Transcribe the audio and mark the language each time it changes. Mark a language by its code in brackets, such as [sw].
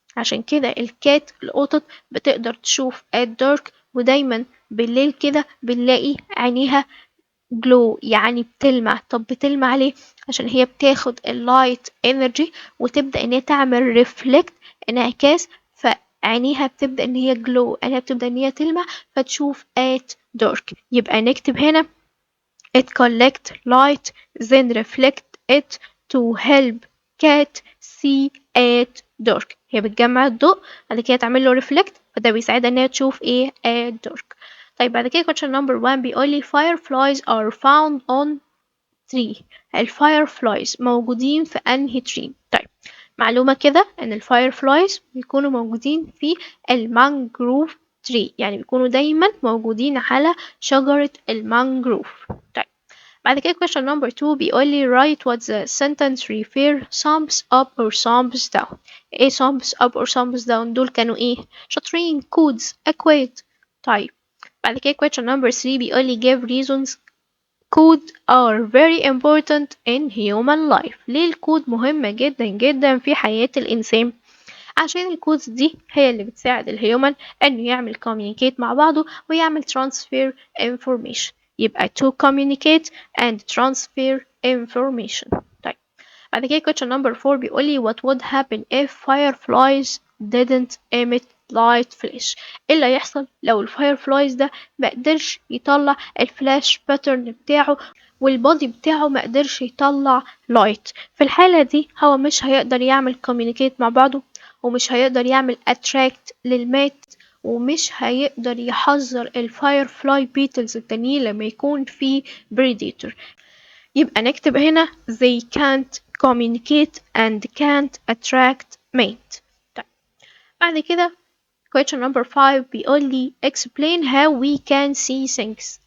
[ar] عشان كده الكات القطط بتقدر تشوف at dark، ودايما بالليل كده بنلاقي عينيها glow يعني بتلمع. طب بتلمع ليه؟ عشان هي بتاخد اللايت انرجي وتبدأ ان هي تعمل ريفلكت انعكاس، فعينيها بتبدأ ان هي glow، عينيها بتبدأ ان هي تلمع فتشوف at dark. يبقى نكتب هنا [en] it collect light then reflect it to help cat see at dark. [ar] هي بتجمع الضوء بعد كده تعمل له reflect، فده بيساعدها ان هي تشوف ايه at dark. طيب بعد كده [en] question number 1 [ar] بيقول لي [en] fireflies are found on tree. [ar] الفايرفلايز موجودين في انهي tree؟ طيب معلومة كده ان الفايرفلايز بيكونوا موجودين في المانجروف tree، يعني بيكونوا دايما موجودين على شجرة المانجروف. طيب بعد كده [en] question number 2 [ar] بيقول لي [en] write what the sentence refer thumbs up or thumbs down. [ar] ايه thumbs up or thumbs down دول كانوا ايه؟ شاطرين، codes، اكواد. طيب بعد كده [en] question number 3 [ar] بيقول لي [en] give reasons code are very important in human life. [ar] ليه الكود مهمة جدا جدا في حياة الإنسان؟ عشان الكودز دي هي اللي بتساعد الهيومن انه يعمل communicate مع بعضه ويعمل transfer information. [en] يبقى to communicate and transfer information. [ar] طيب بعد كده [en] question number 4 [ar] بيقول لي [en] what would happen if fireflies didn't emit light flash. [ar] ايه اللي هيحصل لو الفايرفلايز ده ما قدرش يطلع الفلاش باترن بتاعه والبودي بتاعه ما قدرش يطلع لايت؟ في الحالة دي هو مش هيقدر يعمل communicate مع بعضه، ومش هيقدر يعمل attract للمات، ومش هيقدر يحذر الفايرفلاي بيتلز التانيين لما يكون في predator. يبقى نكتب هنا [en] they can't communicate and can't attract mate. [ar] طيب بعد كده [en] question number 5 [ar] بيقول لي [en] explain how we can see things.